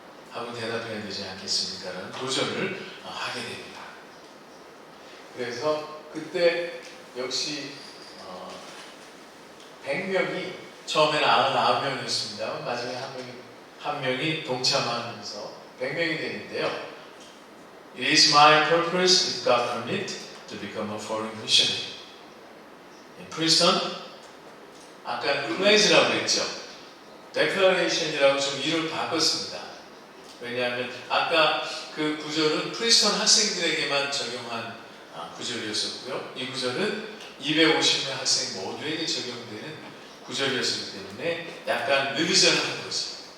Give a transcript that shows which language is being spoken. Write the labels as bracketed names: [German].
[Korean] 하고 대답해야 되지 않겠습니까? 라는 도전을 하게 됩니다. 그래서 그때 역시 100명이 처음에는 99명이었습니다. 마지막에 한 명이 동참하면서 100명이 되는데요. [English] It is my purpose, if God permit, to become a foreign missionary. [Korean] 프린스턴, 아까 플레이즈라고 그랬죠. declaration이라고 좀 이름을 바꿨습니다. 왜냐하면 아까 그 구절은 프리스턴 학생들에게만 적용한 구절이었었고요. 이 구절은 250명 학생 모두에게 적용되는 구절이었기 때문에 약간 리비전을 한 거죠.